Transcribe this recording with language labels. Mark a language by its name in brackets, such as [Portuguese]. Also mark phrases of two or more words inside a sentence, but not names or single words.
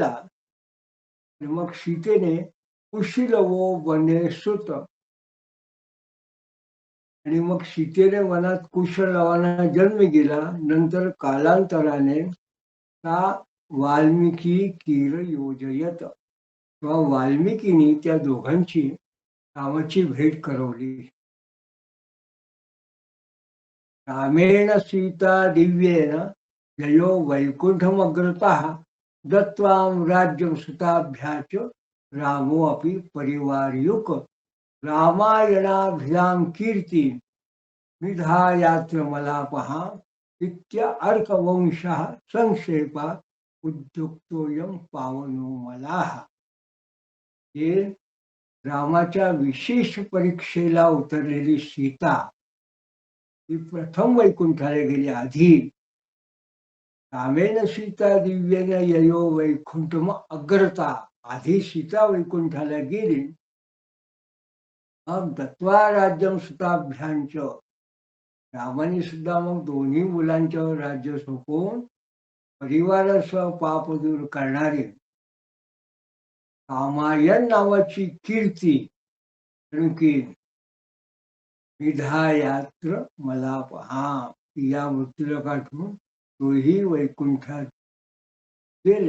[Marathi] आणि मग सीतेने [Sanskrit] कुशीलवो वने सुत, [Marathi] आणि मग सीतेने वनात कुशलवाना जन्म गेला. नंतर कालांतराने [Sanskrit] ता वाल्मिकी कीर योजयत, [Marathi] किंवा वाल्मिकीनी त्या दोघांची रामाची भेट करवली. [Sanskrit] रामेण सीता दिव्येन ययो वैकुंठमग्रतः दत्त्वां राज्यं सुताभ्याच रामो अपि परिवारयुक रामायणाभिधां कीर्ती विधायात्र मलापहा इत्य अर्कवंशः संक्षेपा उद्युक्तोयम पावनो मलाह. [Marathi] हे रामाच्या विशेष परीक्षेला उतरलेली सीता ही प्रथम वैकुंठाला गेली. [Sanskrit] आधी रामेण सीता दिव्येन ययो वैकुंठम अग्रता, [Marathi] आधी सीता वैकुंठाला गेली. [Sanskrit] मग दत्वा राज्यम सुताभ्यांच, [Marathi] रामाने सुद्धा मग दोन्ही मुलांच्यावर राज्य सोपवून परिवारासह पाप दूर करणारे रामायण नावाची कीर्ती की विधायात्र मला पहा, या मृत्यूला गाठून तोही वैकुंठात गेले.